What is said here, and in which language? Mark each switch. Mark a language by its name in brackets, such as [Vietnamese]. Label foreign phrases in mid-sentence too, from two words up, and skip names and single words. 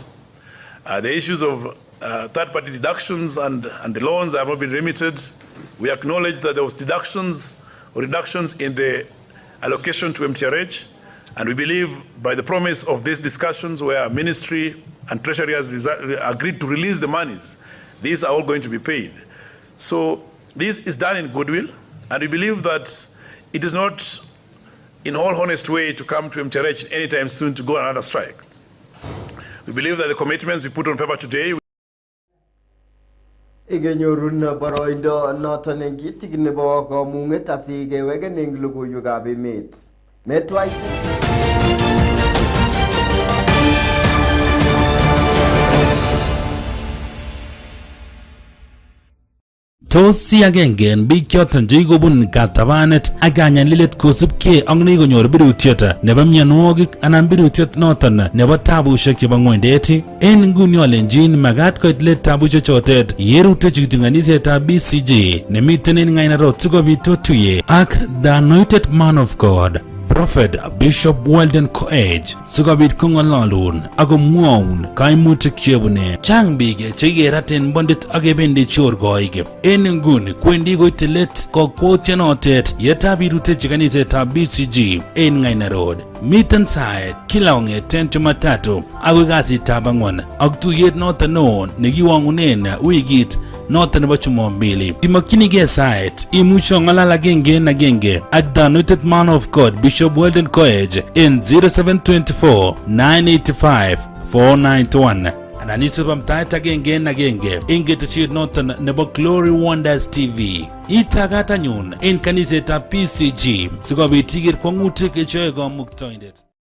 [English] The issues of third-party deductions and the loans that have not been remitted, we acknowledge that there was deductions or reductions in the allocation to MTRH, and we believe by the promise of these discussions where Ministry and Treasury has agreed to release the monies, these are all going to be paid. So this is done in goodwill, and we believe that it is not in all honest way to come to MTRH anytime soon to go on another strike. We believe that the commitments we put on paper today [Kalenjin] igenyorun boroindo noton en kitik nebo komung'et asikeweken en logoiwekab emet. Metwai Tos si agenge en biik choton chekikobun katabanet ak kanyalilet kosubkei ak nekonyor birutiet nebo mionwogik anan birutiet noton nebo tabushek chebo ng'wendet. En nguni olenjin magat koit let tabushek chotet yerutechi kitunganisietab BCG nemiten en Ng'ainarok sikobit otuye ak [English] the anointed man of God, [Kalenjin] Prophet Bishop Weldon Koech, sikobit kong'ololun ak komwoun kaimutik chebune. Chang biik chekikeraten bondit ak kebendi chorkoik. En nguni kwendi koite let kokwoutienotet yetab irutechi kanisetab BCG en Ng'ainarok. Miten saet kila kong'eten Jumatatu akoi kasitab ang'wan ak tuyet noton neo nekiwang'unen wikit noton nebo Jumapili. Timokyinigei saet, imuche ong'alal agenge en agenge ak [English] the anointed man of God [Kalenjin] Bishop Weldon Koech en 0724 985 491 anan isub amtaet agenge en agenge en ketesiet noton nebo Glory Wonders TV. Itagat anyun en kanisetab PCG sikobit iker kwang'utik cheyoe kamuktoindet.